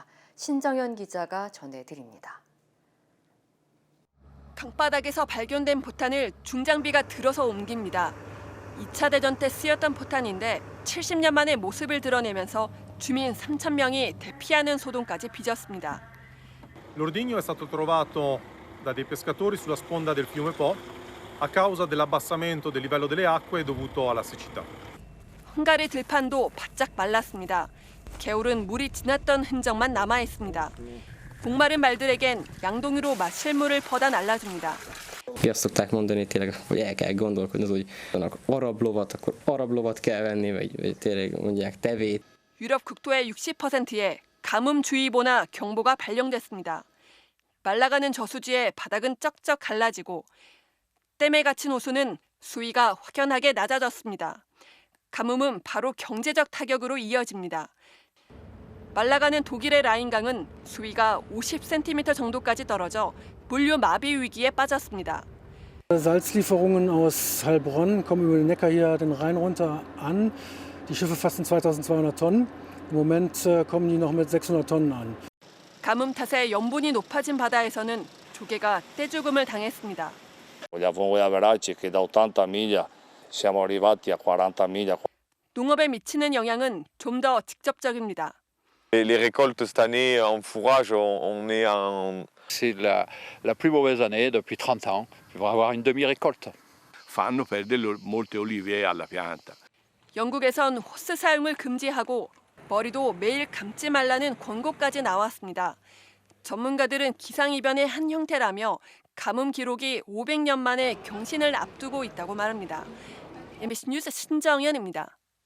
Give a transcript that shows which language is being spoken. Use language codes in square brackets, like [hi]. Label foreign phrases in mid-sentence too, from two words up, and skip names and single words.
[ko] 신정현 기자가 전해드립니다. 강바닥에서 발견된 포탄을 중장비가 들어서 옮깁니다. 2차 대전 때 쓰였던 포탄인데 70년 만에 모습을 드러내면서 주민 3,000명이 대피하는 소동까지 빚었습니다. [it] L'ordigno è stato trovato da dei pescatori sulla sponda del fiume Po a causa dell'abbassamento del livello delle acque dovuto alla siccità. [ko] 헝가리 들판도 바짝 말랐습니다. 개울은 물이 지났던 흔적만 남아 있습니다. 목마른 말들에겐 양동이로 마실 물을 퍼다 날라줍니다. [hu] Azt szokták mondani tényleg, hogy el kell gondolkodni, hogy vannak arab lovat, akkor arab lovat kell venni, vagy tényleg mondják tevét. [ko] 유럽 국토의 60%에 가뭄주의보나 경보가 발령됐습니다. 말라가는 저수지에 바닥은 쩍쩍 갈라지고 댐에 갇힌 호수는 수위가 확연하게 낮아졌습니다. 가뭄은 바로 경제적 타격으로 이어집니다. 말라가는 독일의 라인강은 수위가 50cm 정도까지 떨어져 물류 마비 위기에 빠졌습니다. [de] Salzlieferungen aus Heilbronn kommen über den Neckar hier den Rhein runter an. Die Schiffe fassen 2.200 Tonnen. Im Moment kommen die noch mit 600 Tonnen an. [ko] 가뭄 탓에 염분이 높아진 바다에서는 조개가 떼죽음을 당했습니다. [it] Voi averaggi che da 80 miglia siamo arrivati a 40 miglia. [ko] 농업에 미치는 영향은 좀 더 직접적입니다. [fr] Les récoltes cette année en fourrage, on est en... C'est la plus mauvaise année depuis 30 ans. Il va y avoir une demi-récolte. [it] Fanno perdere molte olive alla pianta. [ko] 영국에선 호스 사용을 금지하고 머리도 매일 감지 말라는 권고까지 나왔습니다. 전문가들은 기상이변의 한 형태라며 가뭄 기록이 500년 만에 경신을 앞두고 있다고 말합니다. MBC 뉴스 신정현입니다.